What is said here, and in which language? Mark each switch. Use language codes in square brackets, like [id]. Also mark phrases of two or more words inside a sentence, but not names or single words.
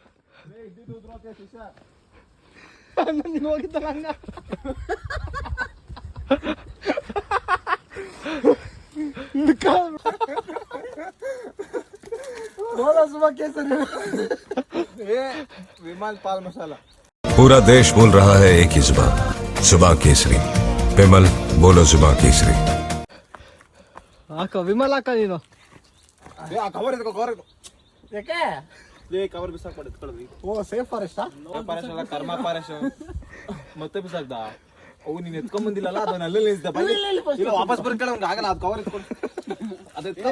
[kn] ನೀನು ಹೋಗಿದ್ದಲ್ಲ ಹಂಗ. ವಿಮಾಲ್ ಪಾಲ್ ಮಸಾಲ. [hi] पूरा देश बोल रहा है एक ही जुबान, जुबान केसरी। विमल बोलो जुबान केसरी। [kn] ಹಾಕ ವಿಮಲ್ ಹಾಕ ನೀನು. ಕವರ್ ಎತ್ಕೋ, ಕವರ್ ಯಾಕೆ? ಕವರ್ ಬಿಸಾಕ್ ಮಾಡಿ ಎತ್ಕೊಳ್ಳಿ. [en] ಓ safe forest? [kn] ಪಾರೇಶ್ ಅಲ್ಲ, ಕರ್ಮ ಪಾರೇಶ್ ಮತ್ತೆ ಬಿಸಾಕ್ದ. ಅವು ನೀನ್ ಎತ್ಕೊಂಡ್ ಬಂದಿಲ್ಲಲ್ಲ, ಅದನ್ನ ಅಲ್ಲೇ ನಿಲ್ಸ್ದ. ಇಲ್ಲ ವಾಪಸ್ ಬರ್ಕಳ ಅವ್ನಿಗೆ ಆಗಲ್ಲ. ಅದು ಕವರ್ ಎತ್ಕೊಂಡು ಅದು ಎತ್ಕೊಂಬ.